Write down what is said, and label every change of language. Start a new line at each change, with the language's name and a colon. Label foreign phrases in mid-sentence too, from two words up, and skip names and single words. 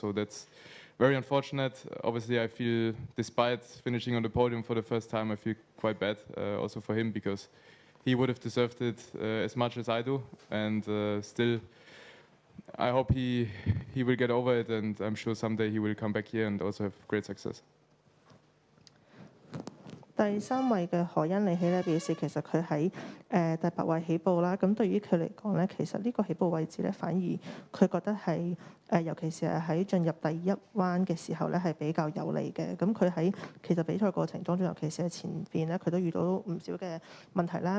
English: So that's very unfortunate. Obviously, I feel, despite finishing on the podium for the first time, I feel quite bad also for him because he would have deserved it as much as I do, and still. I hope he will get over it, and I'm sure someday he will come back here and also have great success.
Cantonese: 第3位嘅何恩利希咧表示，其實佢喺第8位起步啦。咁對於佢嚟講咧，其實呢個起步位置咧，反而佢覺得係尤其是係喺進入第1彎嘅時候咧，係比較有利嘅。咁佢喺其實比賽過程當中，尤其是喺前邊咧，佢都遇到唔少嘅問題啦。